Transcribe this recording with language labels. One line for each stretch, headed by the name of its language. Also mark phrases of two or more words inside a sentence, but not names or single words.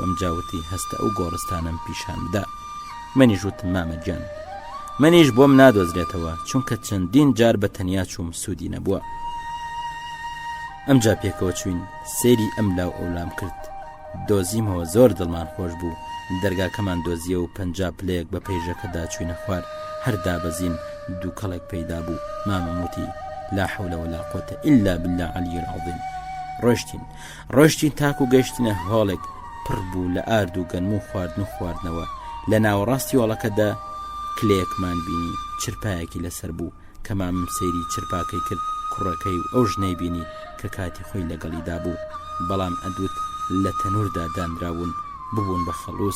Central Kurdish: ئەم جاوتی هەستە ئەو گۆڕستانم پیشان بدا. منیش وتم مامە گیان منیش بۆم نادۆزرێتەوە چونکە چەندین جار بە تەنیا چووم سوودی نەبووە. ئەمجا پێکەوە چوین سێری ئەم لاو ئەولام کرد. دۆزیمەوە زۆر دڵمان خۆش بوو. دەرگاکەمان دۆزیە و 50 پلەیەک بە پەیژەکەدا چوینە خوار. هەردا بەزین دوو کەڵێک پەیدا بوو. مامەم وتی
Arabic: لا حول ولا قوة إلا بالله العلي العظيم.
Central Kurdish: ڕۆشتین تاکو گەشتینە هۆڵێک پڕ بوو لە ئارد و گەنم و خواردن و خواردنەوە. لە ناوەڕاستی وڵەکەدا کلەیەکمان بینی چرپایەکی لەسەر بوو کە مامم سەیری چرپاکەی کرد. کوڕەکەی و ئەو ژنەی بینی کە کاتی خۆی لەگەڵیدا بوو بەڵام ئەدوت لە تەنوردا دانراون ببوون بە خەڵوس.